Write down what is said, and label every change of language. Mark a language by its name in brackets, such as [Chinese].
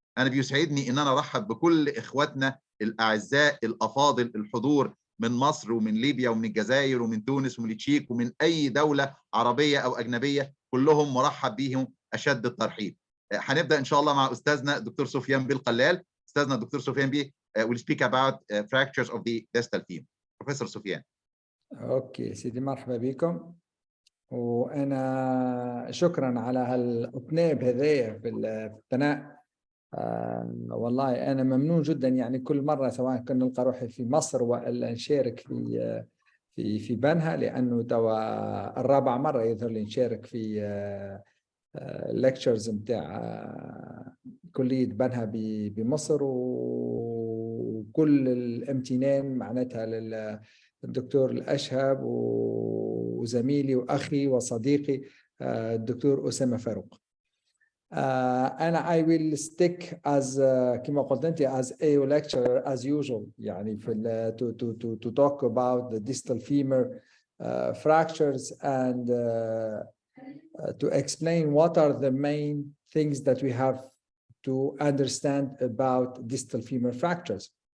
[Arabic] انا بيسعدني ان انا ارحب بكل اخواتنا الاعزاء الافاضل الحضور من مصر ومن ليبيا ومن الجزائر ومن تونس ومن التشيك ومن اي دوله عربيه او اجنبيه، كلهم مرحب بيهم اشد الترحيب. هنبدا ان شاء الله مع استاذنا الدكتور سفيان بن قلال. استاذنا الدكتور سفيان بيه [English] will speak about fractures of the distal femur. [Arabic] بروفيسور سفيان. اوكي سيدي، مرحبا بكم، وانا شكرا على هالاطناب هذايا في الثناء. والله انا ممنون جدا، يعني كل مره سواء كنا نلقى روحي في مصر والا نشارك في بنها، لانه توا الرابع مره يظهر لي نشارك في ليكتشرز نتاع كليه بنها بمصر، وكل الامتنان معناتها للدكتور الاشهب وزميلي واخي وصديقي الدكتور اسامه فاروق. أنا [English] I will stick as [Arabic] كما قلت أنت [English] as a lecturer as usual، [Arabic] يعني في [English] to talk about the distal femur fractures and to explain what are the main things that we have to understand about distal femur fractures.